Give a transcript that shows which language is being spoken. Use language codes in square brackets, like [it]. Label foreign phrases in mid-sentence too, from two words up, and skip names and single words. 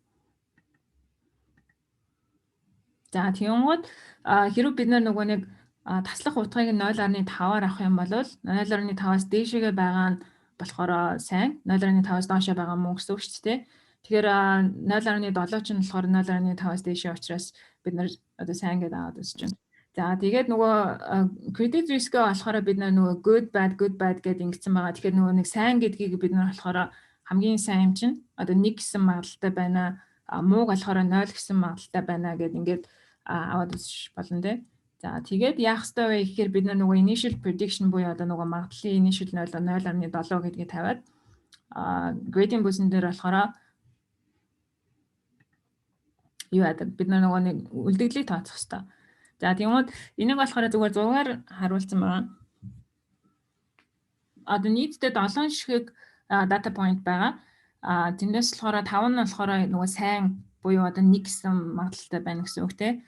[mn] За тэгэнгүүт хэрвээ бид нар нөгөө нэг таслах утгыг 0.5-аар авах юм бол 0.5-аас дээшээгээ байгаа нь болохоор сайн, 0.5-аас доошоо байгаа муу гэсэн үг шүү дээ. Тэгэхээр 0.7 ч нь болохоор 0.5-аас дээшээ учраас бид нар одоо сайн гэдээ аваад үзэж байна. За тэгээд нөгөө [en] credit risk- [mn] ээ болохоор бид нөгөө [en] good bad [mn] гэдэг ингэсэн байгаа. Тэгэхээр нөгөө нэг сайн гэдгийг бид нар болохоор хамгийн сайн юм чинь одоо 1 гэсэн магадлалтай байна. Мууг болохоор 0 гэсэн магадлалтай байна гэдэг ингээд аваад үзэж болно дээ. За тэгээд яах ёстой вэ гэхээр бид нөгөө [en] initial prediction [mn] буюу одоо нөгөө магадлалын initial 0.7 гэдгийг тавиад [en] gradient boosting [mn] дээр болохоор юу яадаг бид нөгөө нэг үлдэгдлийг тооцох ёстой. За тэгмээд энийг болохоор зүгээр зургаар харуулсан байгаа. Одоо нийтдээ 7 ширхэг data point байгаа. Тэндээс болохоор 5 нь болохоор нөгөө сайн буюу одоо 1 гэсэн магадлалтай байна гэсэн үг те.